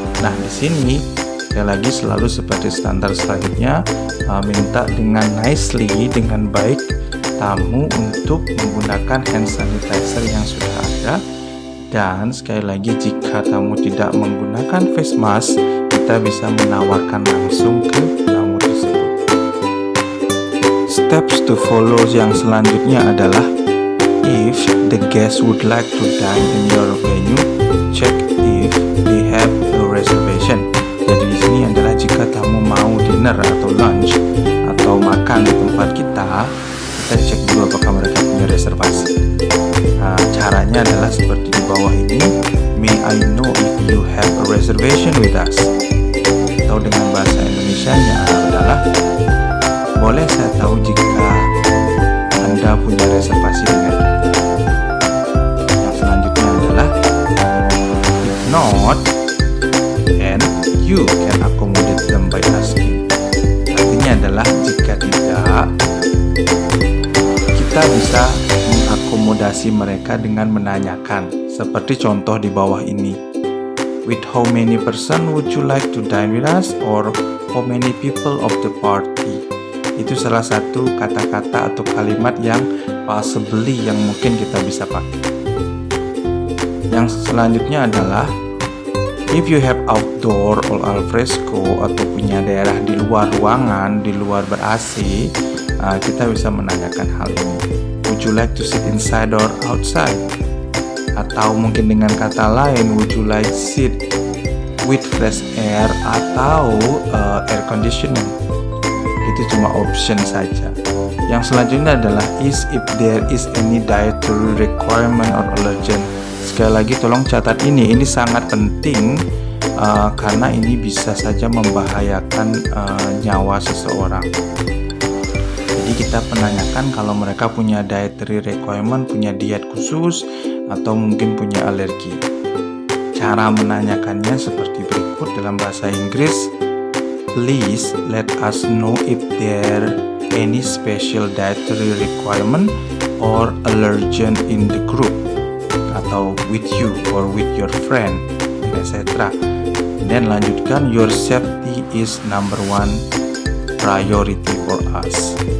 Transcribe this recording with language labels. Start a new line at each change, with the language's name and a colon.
Indonesian: Nah, di sini sekali lagi selalu seperti standar selanjutnya, minta dengan nicely, dengan baik tamu untuk menggunakan hand sanitizer yang sudah ada Dan sekali lagi, jika tamu tidak menggunakan face mask, kita bisa menawarkan langsung ke tamu tersebut.
English: Steps to follow
Indonesian: yang selanjutnya adalah,
English: if the guest would like to dine in your venue, check if they have a reservation.
Indonesian: Jadi di sini adalah jika tamu mau dinner atau lunch atau makan di tempat kita cek dulu apakah mereka punya reservasi. Caranya adalah seperti di bawah ini.
English: May I know if you have a reservation with us?
Indonesian: Atau dengan bahasa Indonesianya adalah, boleh saya tahu jika Anda punya reservasi dengan kita? Yang selanjutnya adalah,
English: if not, then you can accommodate them by asking.
Indonesian: Artinya adalah jika tidak, kita bisa mengakomodasi mereka dengan menanyakan, seperti contoh di bawah ini.
English: With how many person would you like to dine with us? Or how many people of the party?
Indonesian: Itu salah satu kata-kata atau kalimat yang possibly yang mungkin kita bisa pakai. Yang selanjutnya adalah,
English: if you have outdoor or al fresco
Indonesian: atau punya daerah di luar ruangan, di luar ber-AC, kita bisa menanyakan hal ini.
English: Would you like to sit inside or outside?
Indonesian: Atau mungkin dengan kata lain,
English: would you like sit with fresh air atau air conditioning?
Indonesian: Itu cuma option saja. Yang selanjutnya adalah,
English: if there is any dietary requirement or allergen.
Indonesian: Sekali lagi tolong catat ini sangat penting karena ini bisa saja membahayakan nyawa seseorang. Jadi kita menanyakan kalau mereka punya dietary requirement, punya diet khusus, atau mungkin punya alergi. Cara menanyakannya seperti berikut dalam bahasa Inggris.
English: Please let us know if there any special dietary requirement or allergen in the group, atau with you or with your friend, etc.
Indonesian: Dan lanjutkan,
English: your safety is number one priority for us.